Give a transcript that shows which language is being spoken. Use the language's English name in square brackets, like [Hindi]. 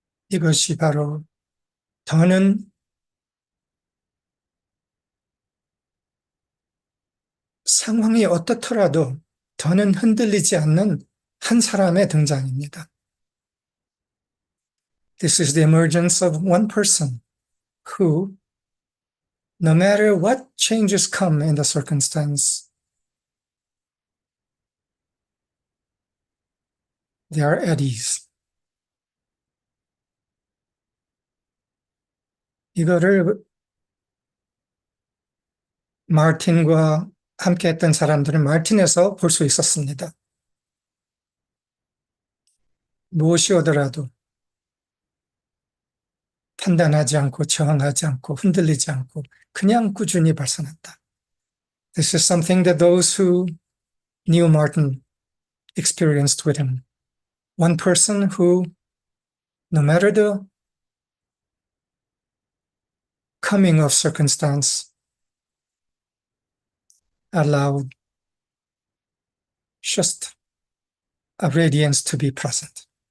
[Korean] 이것이 바로 더는 상황이 어떻더라도 더는 흔들리지 않는 한 사람의 등장입니다. [English] This is the emergence of one person who, no matter what changes come in the circumstance, they are at ease. [Korean] 이거를 마틴과 함께 했던 사람들은 마틴에서 볼 수 있었습니다. 무엇이 오더라도 판단하지 않고 저항하지 않고 흔들리지 않고 그냥 꾸준히 발산한다. [English] This is something that those who knew Martin experienced with him. One person who, no matter the coming of circumstance, allowed just a radiance to be present.